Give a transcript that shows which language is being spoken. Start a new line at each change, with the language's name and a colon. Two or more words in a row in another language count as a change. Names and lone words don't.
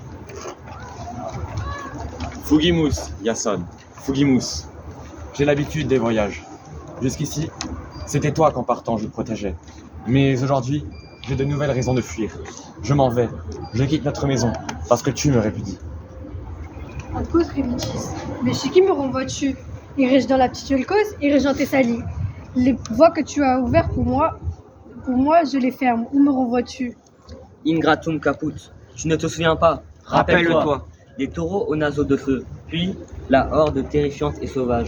Latin: Fugimus, Yason, Fugimus.
French: J'ai l'habitude des voyages. Jusqu'ici, c'était toi qu'en partant je protégeais. Mais aujourd'hui, j'ai de nouvelles raisons de fuir. Je m'en vais, je quitte notre maison, parce que tu me répudies.
Latin: Atque Révitis.
French: Mais chez qui me renvoies-tu? Irai-je dans la petite Ulcos? Irai-je en Thessalie? Les voies que tu as ouvertes pour moi, je les ferme. Où me renvoies-tu?
Latin: Ingratum caput,
French: tu ne te souviens pas? Rappelle-toi. Des taureaux aux naseaux de feu, puis la horde terrifiante et sauvage.